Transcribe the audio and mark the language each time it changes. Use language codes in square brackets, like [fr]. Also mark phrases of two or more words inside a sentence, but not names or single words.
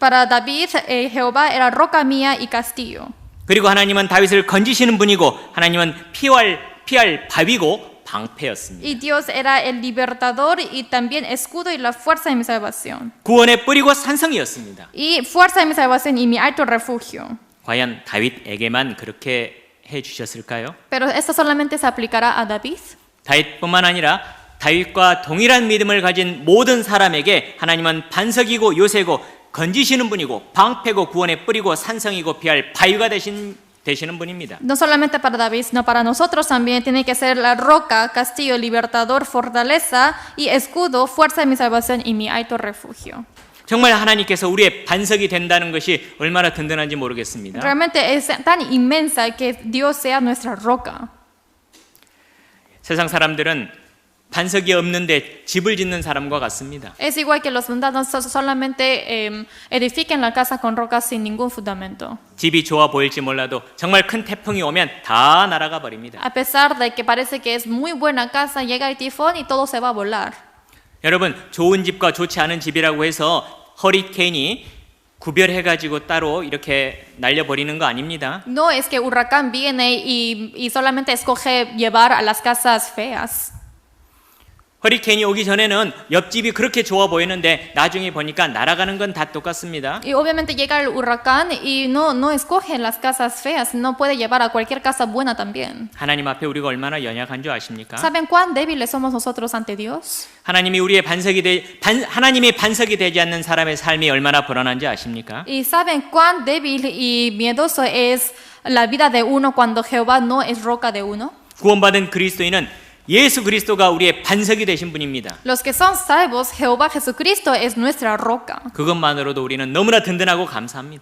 [es] Para David, Jehová era roca mía y castillo. [ko] 그리고 하나님은 다윗을 건지시는 분이고 하나님은 피할 바위고 방패였습니다. [es] Y Dios era el libertador y también escudo y la fuerza de mi salvación. [ko] 구원의 뿌리고 산성이었습니다. [es] Y fuerza de mi salvación y mi alto refugio. [ko] 과연 다윗에게만 그렇게 해 주셨을까요? [es] Pero esto solamente se aplicará a David. [ko] 다윗뿐만 아니라 다윗과 동일한 믿음을 가진 모든 사람에게 하나님은 반석이고 요새고 건지시는 분이고 방패고 구원의 뿌리고 산성이고 피할 바위가 되시는 분입니다. [es] No solamente para David, sino para nosotros también tiene que ser la roca, castillo, libertador, fortaleza y escudo, fuerza de mi salvación y mi alto refugio. [ko] 정말 하나님께서 우리의 반석이 된다는 것이 얼마나 든든한지 모르겠습니다. [es] Realmente es tan inmensa que Dios sea nuestra roca. [ko] 세상 사람들은 반석이 없는데 집을 짓는 사람과 같습니다. [es] Es igual que los mundanos solamente edifiquen la casa con rocas sin ningún fundamento. [ko] 집이 좋아 보일지 몰라도 정말 큰 태풍이 오면 다 날아가 버립니다. [es] A pesar de que parece que es muy buena casa, llega el tifón y todo se va a volar. [ko] 여러분, 좋은 집과 좋지 않은 집이라고 해서 허리케인이 구별해가지고 따로 이렇게 날려버리는 거 아닙니다. [es] No es que huracán viene y solamente escoge llevar a las casas feas. [ko] 허리케인이 오기 전에는 옆집이 그렇게 좋아 보이는데 나중에 보니까 날아가는 건 다 똑같습니다. [es] Y obviamente llega el huracán y no escoge las casas feas, no puede llevar a cualquier casa buena también. [ko] 하나님 앞에 우리가 얼마나 연약한 줄 아십니까? [es] ¿Saben cuán débiles somos nosotros ante Dios? [ko] 하나님이 우리의 하나님의 반석이 되지 않는 사람의 삶이 얼마나 불안한지 아십니까? [es] ¿Y saben cuán débil y miedoso es la vida de uno cuando Jehová no es roca de uno? [ko] 구원받은 그리스도인은 예수 그리스도가 우리의 반석이 되신 분입니다. [es] Los que son salvos, Jehová Jesucristo es nuestra roca. [ko] 그것만으로도 우리는 너무나 든든하고 감사합니다.